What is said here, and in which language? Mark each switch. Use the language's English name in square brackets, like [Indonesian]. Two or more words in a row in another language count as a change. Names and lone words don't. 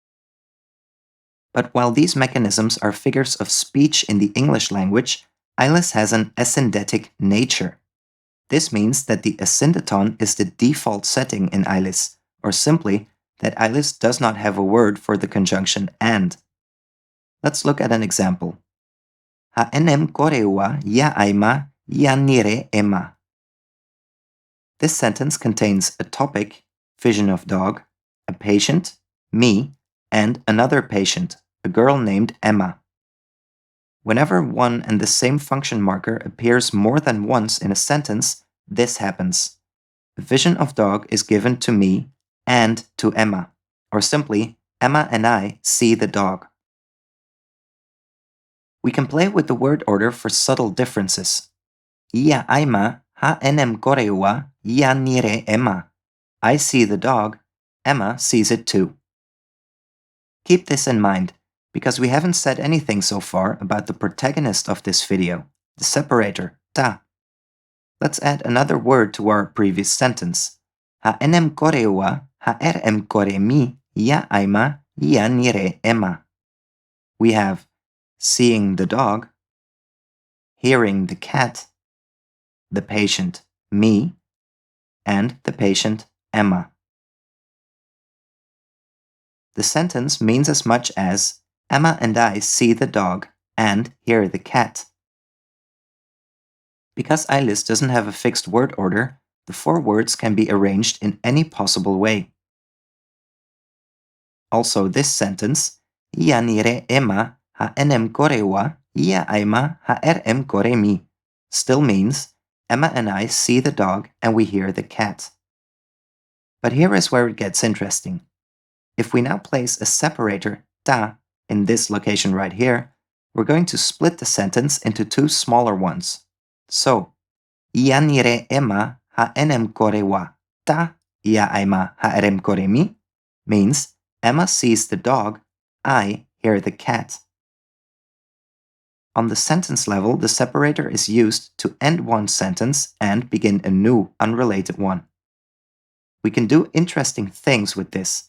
[English] But while these mechanisms are figures of speech in the English language, Ælis has an asyndetic nature. This means that the asyndeton is the default setting in Ælis, or simply that Ælis does not have a word for the conjunction and. Let's look at an example. [Artificial languages] Ha enem koreua ya aima ya nire ema. [English] This sentence contains a topic, vision of dog, a patient, me, and another patient, a girl named Emma. Whenever one and the same function marker appears more than once in a sentence, this happens. A vision of dog is given to me and to Emma, or simply, Emma and I see the dog. We can play with the word order for subtle differences. [Artificial languages] Ia aima ha enem koreua ia nire Emma. [English] I see the dog, Emma sees it too. Keep this in mind, because we haven't said anything so far about the protagonist of this video, the separator, ta. Let's add another word to our previous sentence. [Artificial languages] Ha enem koreua ha em kore mi ia aima ia nire Emma. [English] We have seeing the dog, hearing the cat, the patient, me, and the patient, Emma. The sentence means as much as Emma and I see the dog and hear the cat. Because Ælis doesn't have a fixed word order, the 4 words can be arranged in any possible way. Also, this sentence, [Artificial languages] ia nire Emma ha enem koreua ia aima ha em kore mi, [English] still means Emma and I see the dog and we hear the cat. But here is where it gets interesting. If we now place a separator, ta, in this location right here, we're going to split the sentence into 2 smaller ones. So, [Artificial languages] ia nire Emma ha enem koreua ta ia aima ha em kore mi [English] means Emma sees the dog, I hear the cat. [Artificial languages] On the sentence level, the separator is used to end one sentence and begin a new, unrelated one. We can do interesting things with this.